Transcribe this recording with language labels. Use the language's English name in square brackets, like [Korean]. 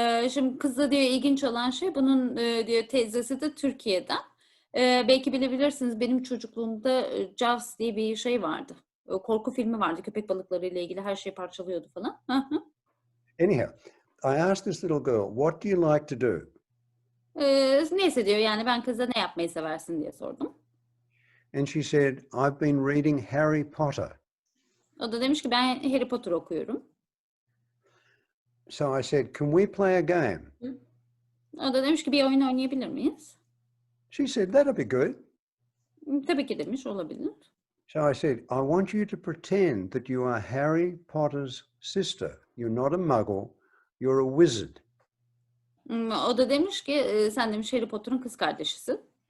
[Turkish] Şimdi kızda diyor ilginç olan şey bunun diyor teyzesi de Türkiye'den. Belki bilebilirsiniz benim çocukluğumda Jaws diye bir şey vardı. Korku filmi vardı köpek balıkları ile ilgili her şeyi parçalıyordu falan. [English] Anyhow, I asked this little girl, what do you like to do? [Turkish] Neyse diyor yani ben kıza ne yapmayı seversin diye sordum. [English] And she said, I've been reading Harry Potter. [Turkish] O da demiş ki ben Harry Potter okuyorum. [English] So I said, can we play a game? [Turkish] O da demiş ki bir oyun oynayabilir miyiz? [English] She said, that'll be good. [Turkish] Tabii ki demiş olabilir. [English] So I said, I want you to pretend that you are Harry Potter's sister. You're not a muggle, you're a wizard. [Turkish] O da demiş ki sen demiş Harry Potter'ın kız kardeşisin.